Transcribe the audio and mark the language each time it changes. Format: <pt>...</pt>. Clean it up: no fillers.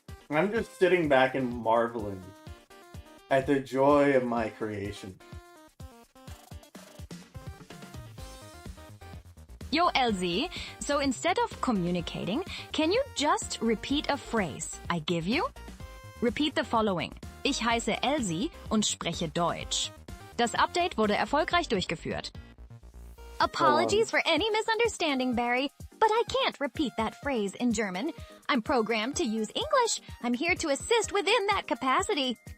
<en>I'm just sitting back and marveling at the joy of my creation. Yo, Elsie, so instead of communicating, can you just repeat a phrase I give you? Repeat the following.</en> <de>Ich heiße Elsie und spreche Deutsch. Das Update wurde erfolgreich durchgeführt.</de> <en>Apologies for any misunderstanding, Barry, but I can't repeat that phrase in German. I'm programmed to use English. I'm here to assist within that capacity.</en>